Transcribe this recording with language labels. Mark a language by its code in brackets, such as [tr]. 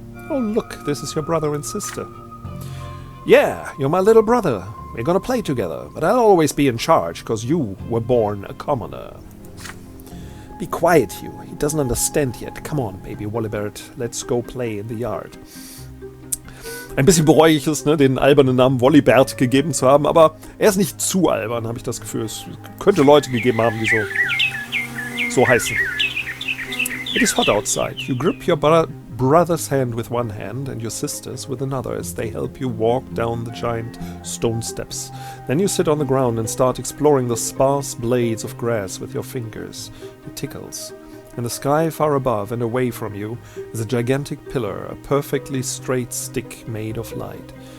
[en] Oh, look, this is your brother and sister. Yeah, you're my little brother. We're gonna play together, but I'll always be in charge, because you were born a commoner. Be quiet, you. He doesn't understand yet. Come on, baby Wollibert, let's go play in the yard. [de] Ein bisschen bereue ich es, ne, den albernen Namen Wollibert gegeben zu haben, aber er ist nicht zu albern, habe ich das Gefühl. Es könnte Leute gegeben haben, die so heißen. [en] It is hot outside. You grip your brother's hand with one hand and your sister's with another as they help you walk down the giant stone steps. Then you sit on the ground and start exploring the sparse blades of grass with your fingers. It tickles. In the sky far above and away from you is a gigantic pillar, a perfectly straight stick made of light.